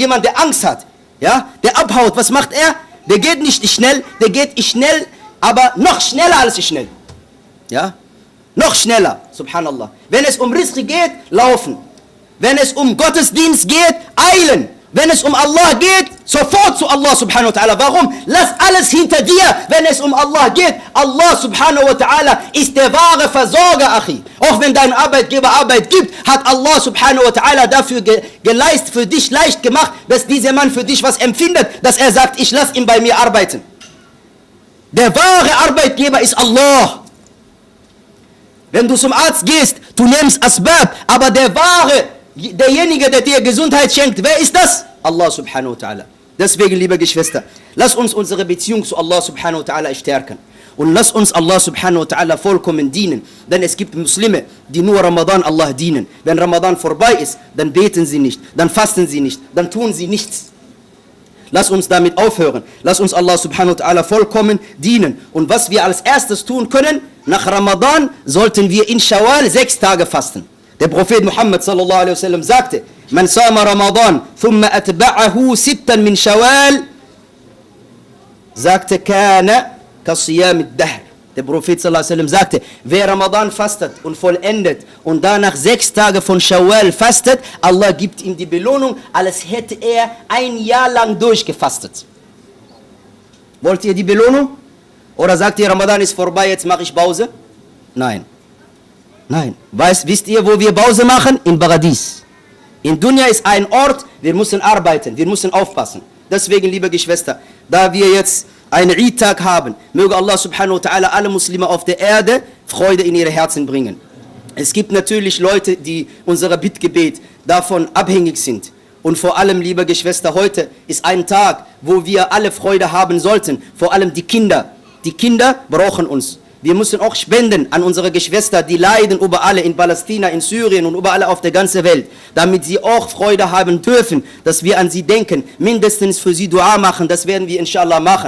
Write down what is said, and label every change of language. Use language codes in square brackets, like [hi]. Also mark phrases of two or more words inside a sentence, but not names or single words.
[de] Jemand, der Angst hat. Ja? Der abhaut. Was macht er? Der geht nicht schnell, der geht schnell, aber noch schneller als schnell. Ja? Noch schneller, subhanallah. Wenn es um Rizq geht, laufen. Wenn es um Gottesdienst geht, eilen. Wenn es um Allah geht, sofort zu [ar] الله سبحانه وتعالى. [de] Warum? Lass alles hinter dir, wenn es um Allah geht. [ar] الله سبحانه وتعالى [de] ist der wahre Versorger, Achi. Auch wenn dein Arbeitgeber Arbeit gibt, hat [ar] الله سبحانه وتعالى [de] dafür geleistet, für dich leicht gemacht, dass dieser Mann für dich was empfindet, dass er sagt, ich lass ihn bei mir arbeiten. Der wahre Arbeitgeber ist Allah. Wenn du zum Arzt gehst, du nimmst Asbab, aber der wahre, derjenige, der dir Gesundheit schenkt, wer ist das? [ar] الله سبحانه وتعالى. [de] Deswegen, liebe Geschwister, lass uns unsere Beziehung zu [ar] الله سبحانه وتعالى [de] stärken. Und lass uns [ar] الله سبحانه وتعالى [de] vollkommen dienen. Denn es gibt Muslime, die nur Ramadan Allah dienen. Wenn Ramadan vorbei ist, dann beten sie nicht, dann fasten sie nicht, dann tun sie nichts. Lass uns damit aufhören. Lass uns [ar] الله سبحانه وتعالى [de] vollkommen dienen. Und was wir als erstes tun können, nach Ramadan sollten wir in Shawwal 6 Tage fasten. Der Prophet Muhammad [ar] صلى الله عليه وسلم sagte, من صام رمضان ثم أتبعه 6 من شوال, sagte, كان كصيام الدهر. [de] Der Prophet [ar] صلى الله عليه وسلم [de] sagte, wer Ramadan fastet und vollendet und danach 6 Tage von Shawwal fastet, Allah gibt ihm die Belohnung, als hätte er ein Jahr lang durchgefastet. Wollt ihr die Belohnung? Oder sagt ihr, Ramadan ist vorbei, jetzt mache ich Pause? Nein. Nein. Wisst ihr, wo wir Pause machen? Im Paradies. In Dunya ist ein Ort, wir müssen arbeiten, wir müssen aufpassen. Deswegen, liebe Geschwister, da wir jetzt einen Eid-Tag haben, möge [ar] الله سبحانه وتعالى [de] alle Muslime auf der Erde Freude in ihre Herzen bringen. Es gibt natürlich Leute, die unser Bittgebet davon abhängig sind. Und vor allem, liebe Geschwister, heute ist ein Tag, wo wir alle Freude haben sollten. Vor allem die Kinder. Die Kinder brauchen uns. Wir müssen auch spenden an unsere Geschwister, die leiden überall in Palästina, in Syrien und überall auf der ganzen Welt, damit sie auch Freude haben dürfen, dass wir an sie denken, mindestens für sie Dua machen, das werden wir inshallah machen.